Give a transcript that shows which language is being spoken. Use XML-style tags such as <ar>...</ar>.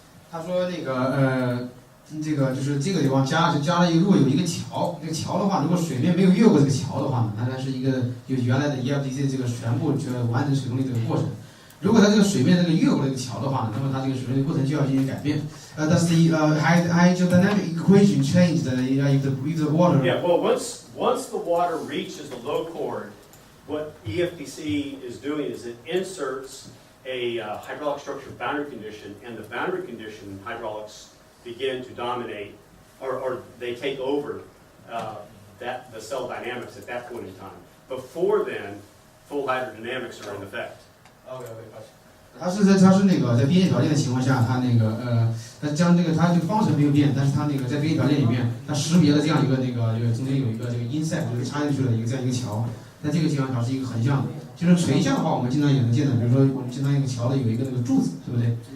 <zh>他说这个就是这个地方加了如果有一个桥，这个桥的话，如果水面没有越过这个桥的话呢，它是一个有原来的 EFDC 这个全部完成水动力这个过程。如果它这个水面越过这个桥的话呢，那么它这个水动力过程就要进行改变。</zh> <en>Does the hydrodynamic equation change if the water? Yeah, well, once the water reaches the low chord, what EFDC is doing is it inserts a hydraulic structure boundary condition, and the boundary condition hydraulics begin to dominate, or they take over the cell dynamics at that point in time. Before then, full hydrodynamics are in effect.</en> <zh>它是那个在边界条件的情况下，它它将它这个方程没有变，但是它在边界条件里面，它识别了这样一个中间有一个insect 插进去的这样一个桥。在这个情况下是一个横向的，就是垂向的话，我们经常也能见到，比如说我们经常一个桥的有一个柱子，对不对？</zh>